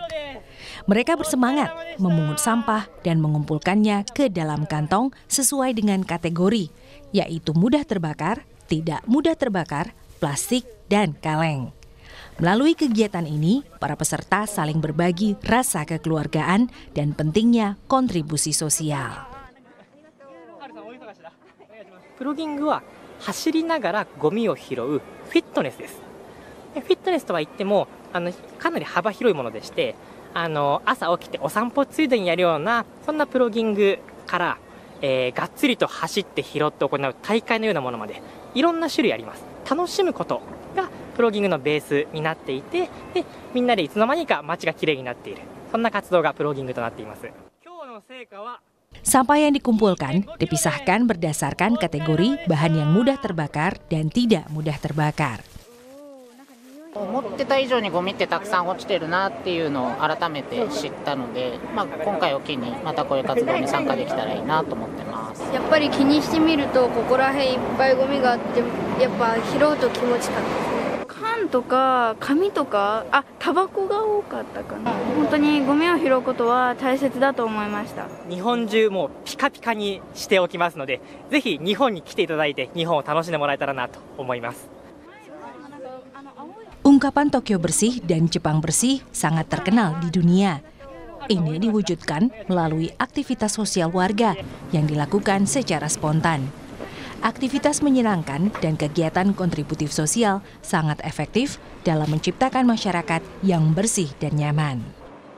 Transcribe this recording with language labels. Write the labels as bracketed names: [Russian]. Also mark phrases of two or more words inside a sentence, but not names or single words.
[Indonesian] Mereka bersemangat memungut sampah dan mengumpulkannya ke dalam kantong sesuai dengan kategori, yaitu mudah terbakar, tidak mudah terbakar, plastik, dan kaleng. Melalui kegiatan ini, para peserta saling berbagi rasa kekeluargaan dan pentingnya kontribusi sosial. [Japanese] プロギングは走りながらゴミを拾うフィットネスです。フィットネスとは言ってもかなり幅広いものでして、朝起きてお散歩ついでにやるようなそんなプロギングから、がっつりと走って拾って行う大会のようなものまでいろんな種類あります。楽しむことがプロギングのベースになっていて、でみんなでいつの間にか街がきれいになっている、そんな活動がプロギングとなっています。今日の成果は [Indonesian] Sampah yang dikumpulkan dipisahkan berdasarkan kategori bahan yang mudah terbakar dan tidak mudah terbakar. [Japanese] 思ってた以上にゴミってたくさん落ちてるなっていうのを改めて知ったので、今回を機にまたこういう活動に参加できたらいいなと思ってます。やっぱり気にしてみるとここら辺いっぱいゴミがあってやっぱ拾うと気持ちかったですね。缶とか紙とかタバコが多かったかな。本当にゴミを拾うことは大切だと思いました。日本中もうピカピカにしておきますので、ぜひ日本に来ていただいて日本を楽しんでもらえたらなと思います。 [Indonesian] Ungkapan Tokyo bersih dan Jepang bersih sangat terkenal di dunia. Ini diwujudkan melalui aktivitas sosial warga yang dilakukan secara spontan. Aktivitas menyenangkan dan kegiatan kontributif sosial sangat efektif dalam menciptakan masyarakat yang bersih dan nyaman.